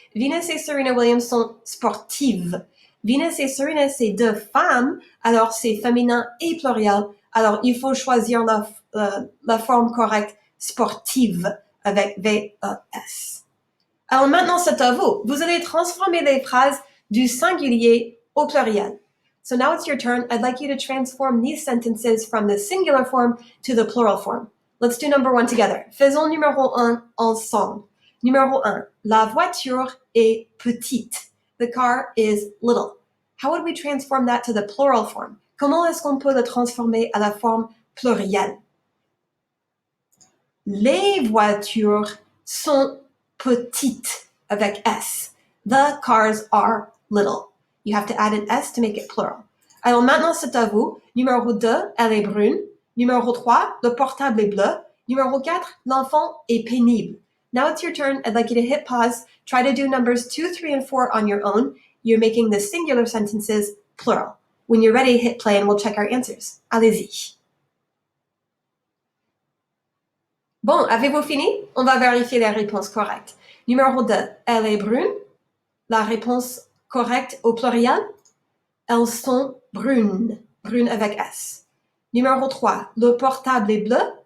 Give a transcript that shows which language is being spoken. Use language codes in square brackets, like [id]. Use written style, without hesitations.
[fr] Venus et Serena Williams sont sportives. Venus et Serena, c'est deux femmes, alors c'est féminin et pluriel. Alors, il faut choisir la forme correcte sportive avec V-E-S. Alors maintenant, c'est à vous. Vous allez transformer les phrases du singulier au pluriel. [en] So now it's your turn. I'd like you to transform these sentences from the singular form to the plural form. Let's do number 1 together. [fr] Faisons numéro 1 ensemble. Numéro 1. La voiture est petite. [en] The car is little. How would we transform that to the plural form? [fr] Comment est-ce qu'on peut le transformer à la forme plurielle? Les voitures sont petites avec S. [en] The cars are little. You have to add an S to make it plural. [fr] Alors maintenant, c'est à vous. Numéro 2, elle est brune. Numéro 3, le portable est bleu. Numéro 4, l'enfant est pénible. [en] Now it's your turn. I'd like you to hit pause. Try to do numbers 2, 3, and 4 on your own. You're making the singular sentences plural. When you're ready, hit play and we'll check our answers. [fr] Allez-y. Bon, avez-vous fini? On va vérifier les réponses correctes. Numéro 2, elle est brune. La réponse correcte au pluriel, elles sont brunes. Brunes avec S. Numéro 3, le portable est bleu.